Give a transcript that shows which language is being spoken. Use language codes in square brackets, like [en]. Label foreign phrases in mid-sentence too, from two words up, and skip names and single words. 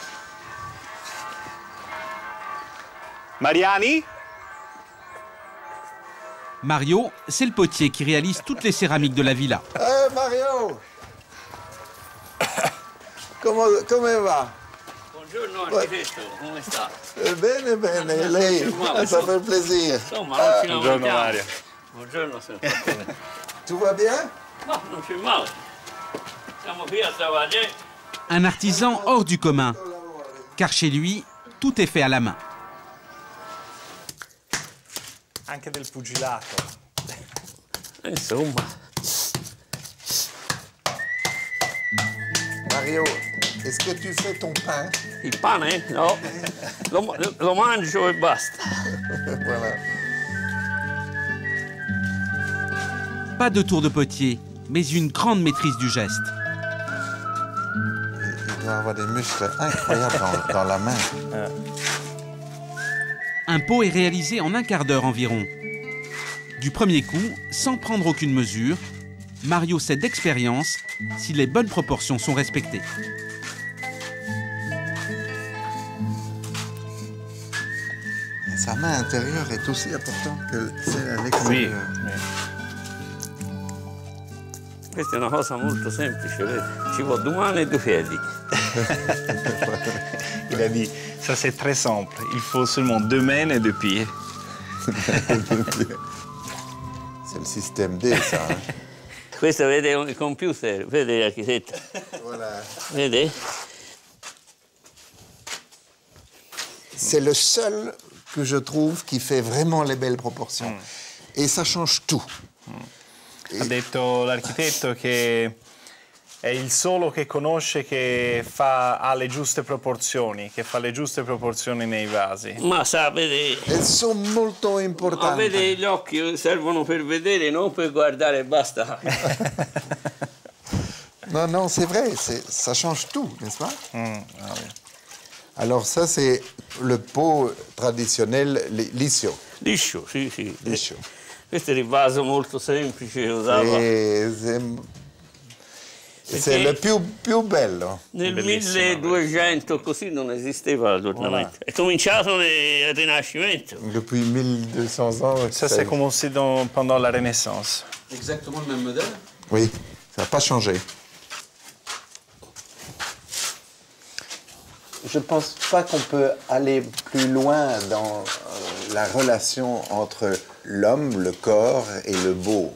[fr] Mariani? Mario, c'est le potier qui réalise toutes les céramiques de la villa. Mario! Comment va? [it] Buongiorno architetto, come sta? Bene, bene, lei, [fr] ça fait plaisir. [it] Insomma, non ci Buongiorno lamentiamo. Mario. Buongiorno, signor Fattore. [fr] Tout va bien? [it] No, non c'è male. Siamo qui a travailler. [fr] Un artisan hors du commun, car chez lui, tout est fait à la main. [it] Anche del pugilato. Insomma. [fr] Mario, est-ce que tu fais ton pain? [it] Il pane? No. Lo mangio e basta. [fr] Voilà. Pas de tour de potier, mais une grande maîtrise du geste. Il doit avoir des muscles incroyables dans la main. Un pot est réalisé en un quart d'heure environ. Du premier coup, sans prendre aucune mesure, Mario sait d'expérience si les bonnes proportions sont respectées. Sa main intérieure est aussi importante que celle à l'extérieur. [it] Questa è una cosa molto semplice, vedi? Ci vuole 2 mani e 2 piedi. [fr] Il a dit, ça c'est très simple. Il faut seulement 2 mains et 2 pieds. C'est le système D, ça. Hein? [it] Questo vede il computer, vede l'architetto. [fr] Voilà. [it] Vede? [fr] C'est le seul que je trouve qui fait vraiment les belles proportions. Et ça change tout. [it] Ha detto l'architetto che è il solo che conosce che ha le giuste proporzioni, che fa le giuste proporzioni nei vasi. Ma sa, vede... [fr] Elles sont molto [it] Ma [fr] importantes. [it] vede, gli occhi servono per vedere, non per guardare e basta. [fr] Non, non, c'est vrai, ça change tout, n'est-ce pas? Alors ça, c'est le pot traditionnel liscio. [it] Liscio, sì, sì. Liscio. Questo è il vaso molto semplice, usava. [fr] C'est le [it] più bello. Nel 1200 così non esisteva l'ornamento. È cominciato nel Rinascimento. [fr] Depuis 1200 ans. Ça, c'est commencé pendant la Renaissance. Exactement le même modèle? Oui, ça n'a pas changé. Je ne pense pas qu'on peut aller plus loin dans la relation entre l'homme, le corps et le beau.